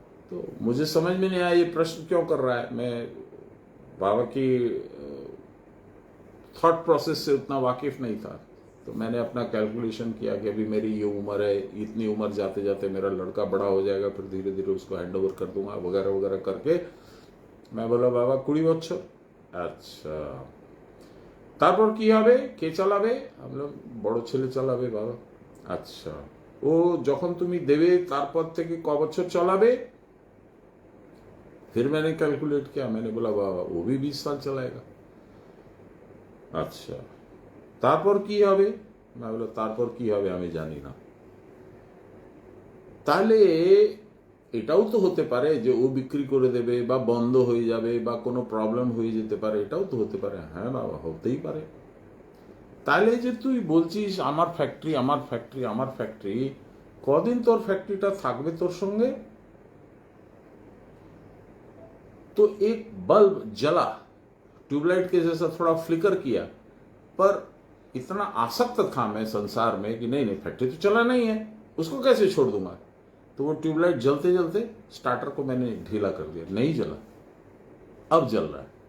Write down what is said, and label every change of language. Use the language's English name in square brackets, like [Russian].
[Hindi] तो मुझे समझ में नहीं आया ये प्रश्न क्यों कर रहा है। मैं बाबा की थॉट प्रोसेस से उतना वाकिफ नहीं था, तो मैंने अपना कैलकुलेशन किया कि अभी मेरी ये उम्र है, इतनी उम्र जाते जाते मेरा लड़का बड़ा हो जाएगा, फिर धीरे धीरे उसको हैंड ओवर कर दूंगा वगैरह वगैरह करके मैं बोला बाबा 20 বছর। अच्छा, [Bangla] তারপর কি হবে? কে চালাবে? আমরা বড় ছেলে চালাবে বাবা। আচ্ছা, ও যখন তুমি দেবে তারপর থেকে ক বছর চালাবে? [Hindi] फिर मैंने कैलकुलेट किया, मैंने बोला बाबा वो भी 20 साल चलाएगा। अच्छा, [Bangla] তারপর কি হবে? [Hindi] मैं बोला [Bangla] তারপর কি হবে আমি জানি না। তাহলে এটাও তো হতে পারে যে ও বিক্রি করে দেবে বা বন্ধ হয়ে যাবে বা কোনো প্রবলেম হয়ে যেতে পারে, এটাও তো হতে পারে। হ্যাঁ বাবা, হতেই পারে। তাহলে যে তুই বলছিস আমার ফ্যাক্টরি আমার ফ্যাক্টরি আমার ফ্যাক্টরি, কদিন তোর ফ্যাক্টরিটা থাকবে তোর সঙ্গে? [Hindi] तो एक बल्ब जला, ट्यूबलाइट के जैसा थोड़ा फ्लिकर किया, पर इतना आसक्त था मैं संसार में कि नहीं नहीं फैक्ट्री तो चलाना ही है, उसको कैसे छोड़ दूंगा। तो वो ट्यूबलाइट जलते जलते स्टार्टर को मैंने ढीला कर दिया, नहीं जला, अब जल रहा है।